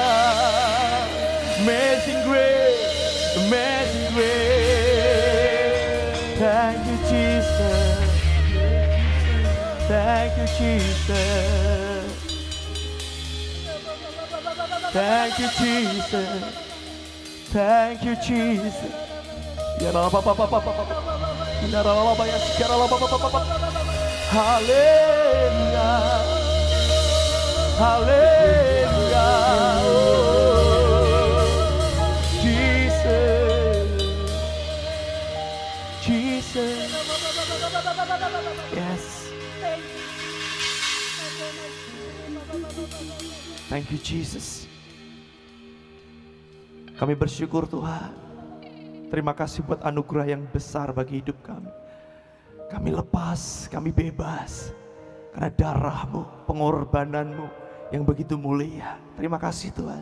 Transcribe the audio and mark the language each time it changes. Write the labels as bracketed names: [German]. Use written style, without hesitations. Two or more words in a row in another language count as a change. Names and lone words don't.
[English] Amazing grace, amazing grace. Thank you, Jesus. Thank you, Jesus. Thank you, Jesus. Thank you, Jesus. Ya la pa pa pa pa pa pa. Ya la pa ya sekarang la pa pa pa pa. [Indonesian] Haleluya. Haleluya. [English] Jesus. Jesus. Yes. Thank you, Jesus. [Indonesian] Kami bersyukur Tuhan. Terima kasih buat anugerah yang besar bagi hidup kami. Kami lepas, kami bebas. Karena darah-Mu, pengorbanan-Mu yang begitu mulia. Terima kasih Tuhan.